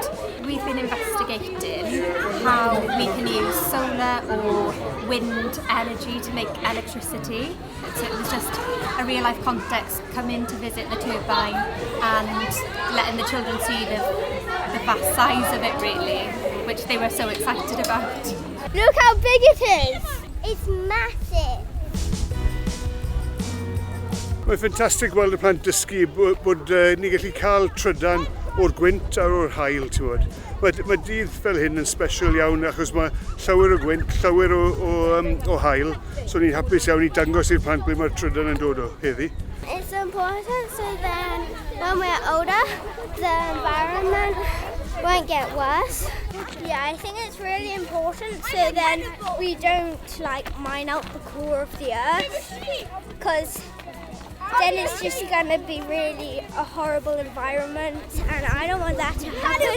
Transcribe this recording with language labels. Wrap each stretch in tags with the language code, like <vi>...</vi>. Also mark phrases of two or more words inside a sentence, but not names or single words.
<en>We've been investigating how we can use solar or wind energy to make electricity. So it was just a real life context, come in to visit the turbine and letting the children see the vast size of it really, which they were so excited about. Look how big it is! It's massive!</en> <cy>Mae'n ffantastig weld y plant dysgu bod ni gallu cael trydan o'r gwynt a o'r haul, ti'n bod. Mae dydd fel hyn yn special iawn achos mae llawer o gwynt, llawer o haul, so ni'n hapus iawn i dangos i'r plant ble mae'r trydan yn dod o heddi.</cy> <en>It's important so then when we're older, the environment won't get worse. Yeah, I think it's really important so then we don't mine out the core of the earth, because then it's just going to be really a horrible environment and I don't want that to happen.</en>